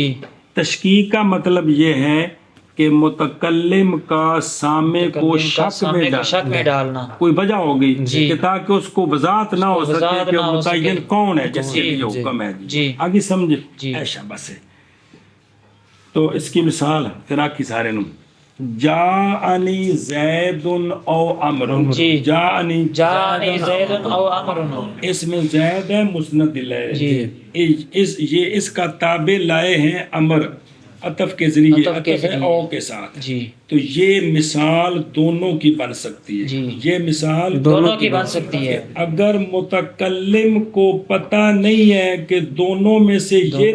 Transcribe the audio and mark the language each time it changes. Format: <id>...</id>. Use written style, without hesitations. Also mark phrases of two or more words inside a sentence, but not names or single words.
<ur>تشکیک کا مطلب یہ ہے کہ متکلم کا سامع کو شک میں ڈالنا، کوئی وجہ ہوگی جی، کہ تاکہ اس کو وضاحت نہ ہو سکے کہ متعین کون ہے جس کے لیے حکم ہے جی، آگے سمجھے جی۔ ایسا بس ہے۔ تو اس کی مثال پھر آکی سارے نو</ur> <ar>جاءنی زید او امر،</ar> <ur>جی، جاءنی</ur> <ar>زید او امر،</ar> <ur>اس میں زید ہے مسند الیہ، جی، یہ اس کا تابع لائے ہیں امر، عطف کے ذریعے، عطف کے عطف ہے ذریعے۔ او کے ساتھ، جی تو یہ مثال دونوں کی بن سکتی ہے، جی۔ یہ مثال دونوں کی بن سکتی ہے۔ اگر متکلم کو پتہ نہیں ہے کہ دونوں میں سے یہ تو</ur>